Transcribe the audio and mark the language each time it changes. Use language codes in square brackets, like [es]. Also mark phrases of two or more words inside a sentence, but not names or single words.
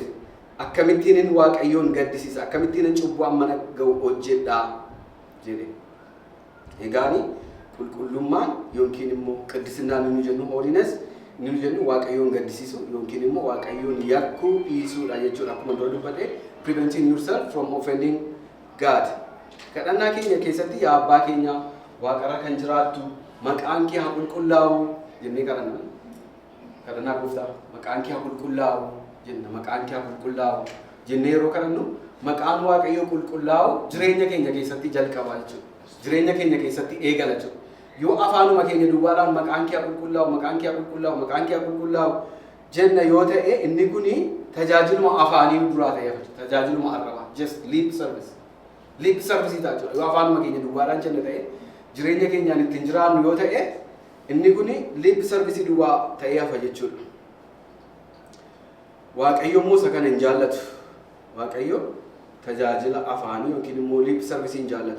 [om] Akkamittiin inni Waaqayyoon gaddisiisa akkamittiin inni cubbuu amma ga'u hojjedhaa jedhe. Egaani qulqullummaan yookiin immoo qiddisinaan inni jennu holiness inni jennu Waaqayyoon gaddisiisu yookiin immoo Waaqayyoon yakkuu dhiisuudha jechuudha. Akkuma dura dubbadhe [en] preventing yourself from offending God. [om] Kadhannaa keenya keessatti yaa abbaa keenya waaqarra kan jiraattu maqaan kee haa qulqullaa'u jennee kadhanna. Kadhannaa gooftaa maqaan kee haa qulqullaa'u jenna maqaan kee haa qulqullaa'u jennee yeroo kadhannu maqaan Waaqayyoo qulqullaa'u jireenya keenya keessatti jalqaba jechuudha. Jireenya keenya keessatti eegala jechuudha. Yoo afaanuma keenya duwwaadhaan maqaan kee haa qulqullaa'u maqaan kee haa qulqullaa'u maqaan kee haa qulqullaa'u jenna yoo ta'e inni kuni tajaajiluma afaanii duraa ta'e tajaajiluma arrabaa [en] just lip service. Lip service [om] ta'a jechuudha. Yoo afaanuma keenya duwwaadhaan jenna ta'e jireenya keenyaan ittiin jiraannu yoo ta'e inni kuni [en] lip service [om] duwwaa ta'ee hafa jechuudha. Waaqayyo immoo isa kana hin jaallatu. Waaqayyo tajaajila afaanii yookiin immoo [en] lip service [om] hin jaallatu.